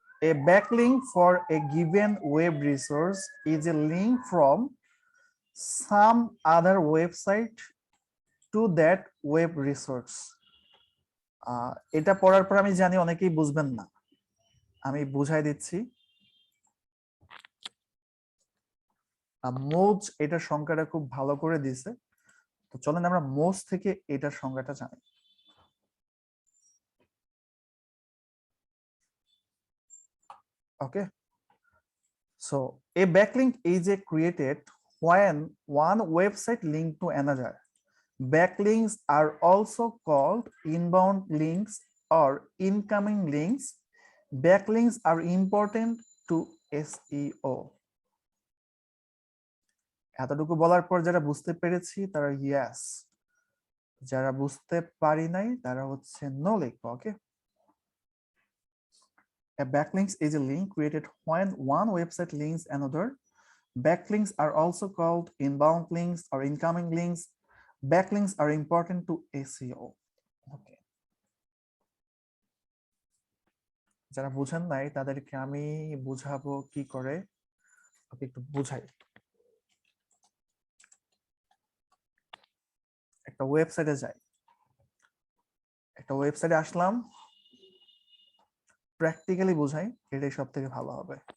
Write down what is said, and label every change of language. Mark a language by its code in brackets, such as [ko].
[en] A backlink for a given web resource is a link from some other website to that web resource. [bn] এটা পড়ার পর আমি জানি অনেকেই বুঝবেন না, আমি বুঝাই দিচ্ছি। মোজ এটার সংখ্যাটা খুব ভালো করে দিছে, তো চলেন আমরা মোজ থেকে এটার সংখ্যাটা জানি। [en] Okay, so a backlink is a created when one website linked to another. Backlinks are also called inbound links or incoming links. Backlinks are important to SEO. [bn] এতটুকু বলার পর যারা বুঝতে পেরেছি তারা ইয়েস, যারা বুঝতে পারি নাই তারা হচ্ছে নো লিখবো। [en] Okay, a backlinks is a link created when one website links another. Backlinks are also called inbound links or incoming links. Backlinks are important to SEO. [bn] Okay, যারা বুঝেন নাই তাদেরকে আমি বুঝাবো কি করে, একটু বুঝাই। একটা ওয়েবসাইটে যাই, একটা ওয়েবসাইটে আসলাম, প্র্যাকটিক্যালি বুঝাই, এটাই সব থেকে ভালো হবে।